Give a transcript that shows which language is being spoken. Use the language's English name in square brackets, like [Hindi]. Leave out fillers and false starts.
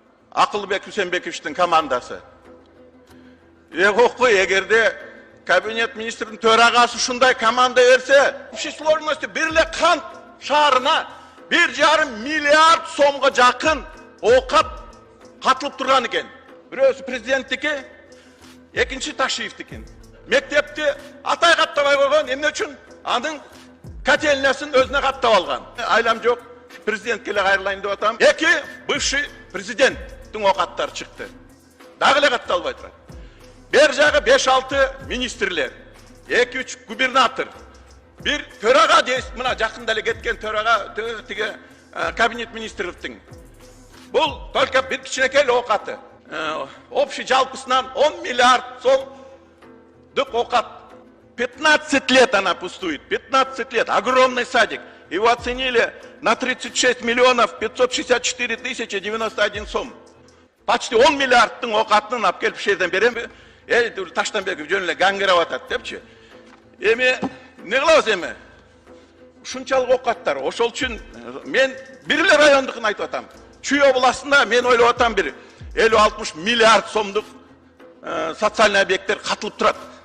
[Kyrgyz] Акылбек Үсенбековичтин командасы. Эгерде кабинет министрinin төрагасы ушундай команда берсе, [Russian] общей сложности [Kyrgyz] бир эле Кант шаарына 1,5 миллиард сомго жакын оокат катылып турган экен. Бирөөсү президенттики, экинчи Ташиевдики. Мектепти атай каттабай койгон, эмне үчүн? Анын котельнясын өзүнө каттап алган. Айлам жок, президентке эле кайрылайын деп атам. Эки бывший президенттин оокаттары чыкты. Дагы эле катталбай турат. Бер жагы 5-6 министрлер, 2-3 губернатор, бир төрага дейсиз, мына жакында эле кеткен төрага, тиги кабинет министрликтин. Бул только бир кичинекей оокаты. Общий жалпысынан 10 миллиард сомдук оокат. [Russian] 15 лет она пустует, 15 лет. Огромный садик. Его оценили на 36 миллионов 564 тысячи 91 сом. [Kyrgyz] Почти 10 миллиардтын оокатын алып келип шерден берем. Таштанбеков жөн эле гаңгырап атат депчи. Эми эмне кылабыз эми? Ушунчалык оокаттар. Ошол үчүн мен бир эле райондукун айтып атам. Чүй областында мен ойлоп атам бир 50-60 миллиард сомдук социальный объекттер катылып турат.